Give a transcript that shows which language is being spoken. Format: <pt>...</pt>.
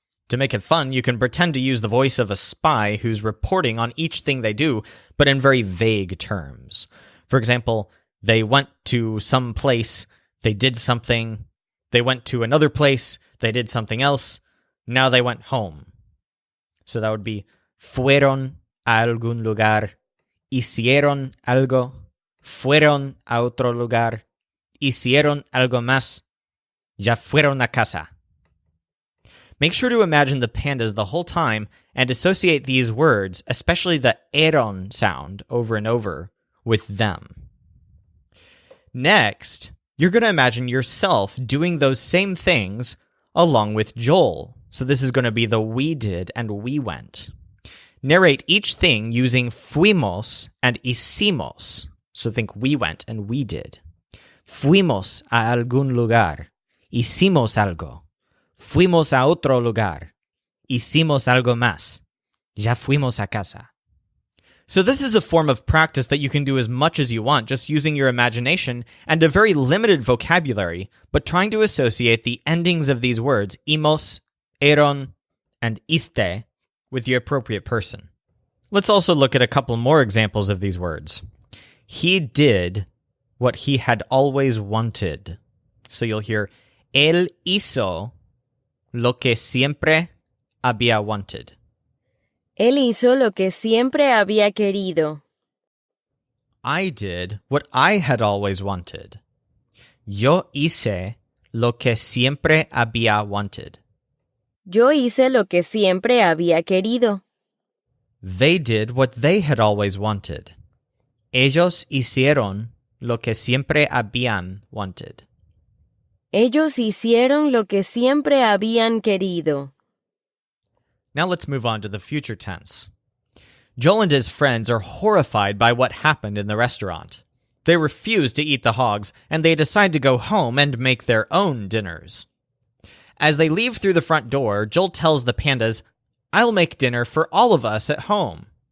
<en>To make it fun, you can pretend to use the voice of a spy who's reporting on each thing they do, but in very vague terms. For example, they went to some place, they did something, they went to another place, they did something else, now they went home. So that would be</en> <es>fueron a algún lugar, hicieron algo, fueron a otro lugar, hicieron algo más, ya fueron a casa.</es> <en>Make sure to imagine the pandas the whole time and associate these words, especially the eron sound, over and over with them. Next, you're going to imagine yourself doing those same things along with Joel. So this is going to be the we did and we went. Narrate each thing using fuimos and hicimos. So think we went and we did.</en> <es>Fuimos a algún lugar. Hicimos algo. Fuimos a otro lugar. Hicimos algo más. Ya fuimos a casa.</es> <en>So this is a form of practice that you can do as much as you want, just using your imagination and a very limited vocabulary, but trying to associate the endings of these words, imos, eron, and iste, with the appropriate person. Let's also look at a couple more examples of these words. He did what he had always wanted. So you'll hear,</en> <es>él hizo lo que siempre había wanted. Él hizo lo que siempre había querido.</es> <en>I did what I had always wanted.</en> <es>Yo hice lo que siempre había wanted. Yo hice lo que siempre había querido.</es> <en>They did what they had always wanted.</en> <es>Ellos hicieron lo que siempre habían wanted. Ellos hicieron lo que siempre habían querido.</es> <en>Now let's move on to the future tense. Joel and his friends are horrified by what happened in the restaurant. They refuse to eat the hogs, and they decide to go home and make their own dinners. As they leave through the front door, Joel tells the pandas, "I'll make dinner for all of us at home."</en>